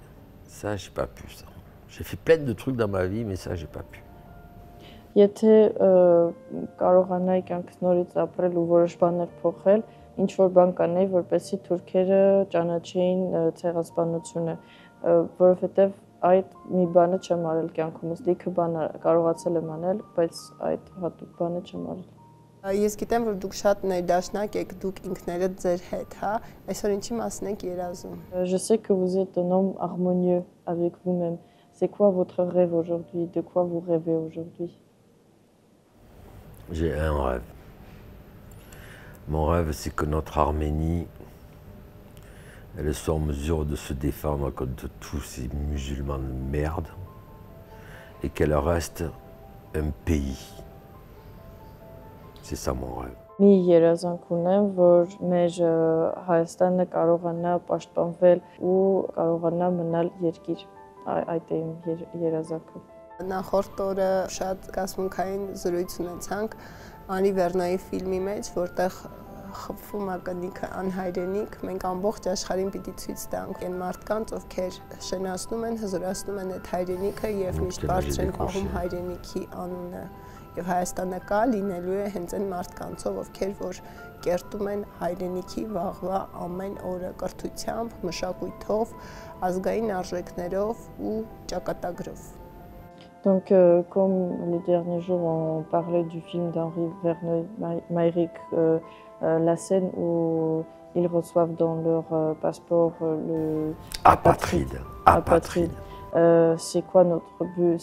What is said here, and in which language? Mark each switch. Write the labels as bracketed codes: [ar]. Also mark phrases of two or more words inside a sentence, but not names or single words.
[fr] Ça, j'ai pas pu, ça. J'ai fait plein de trucs dans ma vie, mais ça, j'ai pas pu. [hy] Եթե կարողանայի կյանքս նորից ապրել ու որոշ բաներ փոխել, ինչ որ բան կանեի, որպեսզի թուրքերը ճանաչեին ցեղասպանությունը, որովհետև այդ մի բանը չեմ արել կյանքումս, լիքը բան կարողացել եմ անել, բայց այդ հատուկ բանը չեմ արել։ Ես գիտեմ, որ դուք շատ ներդաշնակ եք, դուք ինքներդ ձեր հետ, հա, այսօր ինչի մասին եք երազում։ [fr] Je sais que vous êtes un homme harmonieux avec vous-même. C'est quoi votre rêve aujourd'hui? De quoi vous rêvez aujourd'hui? J'ai un rêve. Mon rêve, c'est que notre Arménie, elle soit en mesure de se défendre contre tous ces musulmans de merde et qu'elle reste un pays. C'est ça mon rêve. [hy] Մի երազանք ունեմ, որ մեր Հայաստանը կարողանա պաշտպանվել ու կարողանա մնալ երկիր։ Այդ է իմ երազանքը։ Նախորդ օրը շատ կասմունքային զրույց ունեցանք Անի Վերնոյի ֆիլմի մեջ, որտեղ խփվում է կնիքը անհայրենիք, մենք ամբողջ աշխարհին պիտի ցույց տանք այն մարդկանց, ովքեր շնացնում են, հզորացնում են այդ հայրենիքը եւ միշտ բարձր են պահում հայրենիքի անունը։ Եվ Հայաստանը կա լինելու է հենց այն մարդկանցով, ովքեր որ կերտում են հայրենիքի վաղվա ամեն օրը կրթությամբ, մշակույթով, ազգային արժեքներով ու ճակատագրով։ [fr] Donc, comme le dernier jour on parlait du film d'Henri Verneuil-Meyrick, la scène où ils reçoivent dans leur passeport le apatride. C'est quoi notre but?